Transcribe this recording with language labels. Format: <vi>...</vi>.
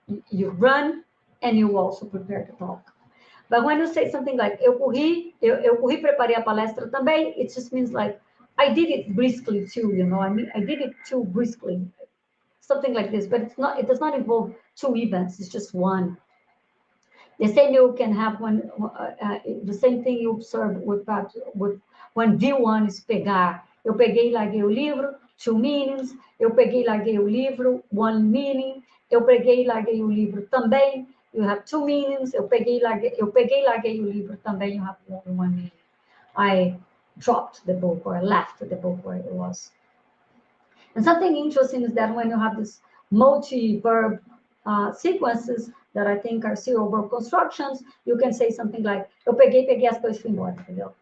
<en>You run and you also prepare the talk. But when you say something like,</en> <pt>eu corri, preparei a palestra também,</pt> <en>it just means like, I did it briskly too, I did it too briskly. Something like this, but it does not involve two events, it's just one. The same you can have the same thing you observe with when V1 is pegar.</en> <pt>Eu peguei e larguei o livro,</pt> <en>two meanings.</en> <pt>Eu peguei e larguei o livro,</pt> <en>one meaning.</en> <pt>Eu peguei e larguei o livro também,</pt> <en>you have two meanings.</en> <pt>Eu peguei e larguei o livro também,</pt> <en>you have only one meaning. I dropped the book or I left the book where it was. And something interesting is that when you have this multi-verb sequences that I think are serial verb constructions, you can say something like,</en> <pt>eu peguei as coisas e fui embora, entendeu?</pt>